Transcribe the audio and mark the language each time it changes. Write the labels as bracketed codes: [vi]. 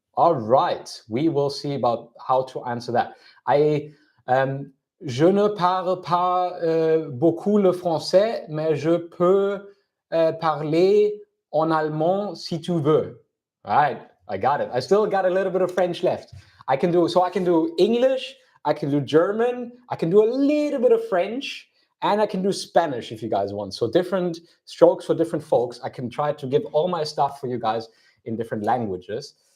[en] All right, we will see about how to answer that. [fr] Je ne parle pas beaucoup le français, mais je peux parler en allemand si tu veux. [en] All right, I got it. I still got a little bit of French left. I can do English, I can do German, I can do a little bit of French, and I can do Spanish if you guys want. So different strokes for different folks. I can try to give all my stuff for you guys in different languages.